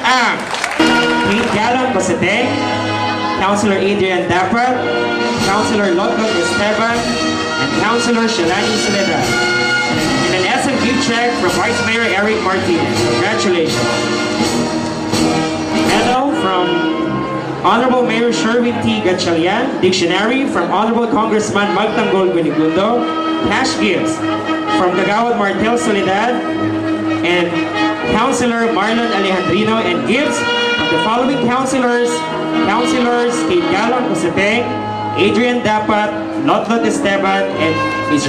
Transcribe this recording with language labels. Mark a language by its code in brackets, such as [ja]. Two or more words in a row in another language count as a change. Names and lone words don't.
[en] ang Kate Galon Cosete, Councilor Adrian Dapat, Councilor Lotlot Esteban, and Councilor Shalani Soledad. And an SM gift check from Vice Mayor Eric Martinez. Congratulations. Medal from Honorable Mayor Sherwin T. Gatchalian, Dictionary from Honorable Congressman Magtanggol Gunigundo, cash gifts from Kagawad Martel Soledad and Councilor Marlon Alejandrino, and gifts of the following councilors: Councilors Kate Galon Cosete, Adrian Dapat, Lotlot Esteban, and Mr.